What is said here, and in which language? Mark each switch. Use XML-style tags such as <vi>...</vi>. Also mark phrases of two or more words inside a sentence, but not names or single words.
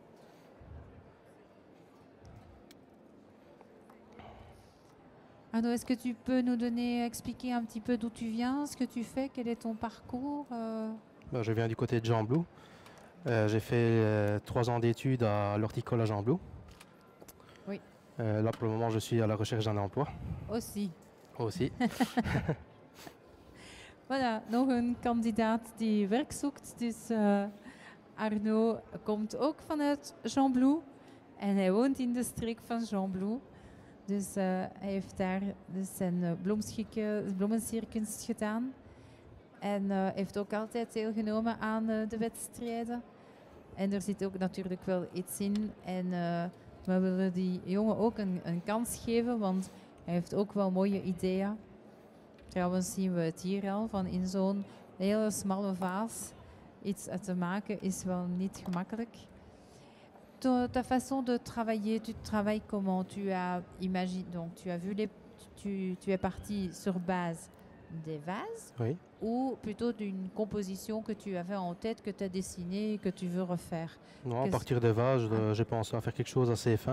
<fr>Arnaud, est-ce que tu peux nous expliquer un petit peu d'où tu viens, ce que tu fais, quel est ton parcours? Je viens du côté de Gembloux. J'ai fait 3 ans d'études à l'horticole à Gembloux. Oui. Là, pour le moment, je suis à la recherche d'un emploi. Aussi. Voilà,</fr> <nl>nog een kandidaat die werk zoekt. Dus Arnaud komt ook vanuit Gembloux en hij woont in de streek van Gembloux. Dus hij heeft daar dus zijn bloemencircus gedaan. En heeft ook altijd deelgenomen aan de wedstrijden. En er zit ook natuurlijk wel iets in. En we willen die jongen ook een kans geven, want hij heeft ook wel mooie ideeën. Trouwens zien we het hier al, van in zo'n hele smalle vaas iets te maken is wel niet gemakkelijk.</nl> <fr>Ta façon de travailler, tu travailles comment? Donc tu as vu tu es parti sur base des vases, Oui. ou plutôt d'une composition que tu avais en tête, que tu as dessinée et que tu veux refaire? Non, à partir des vases, j'ai pensé à faire quelque chose assez fin.</fr>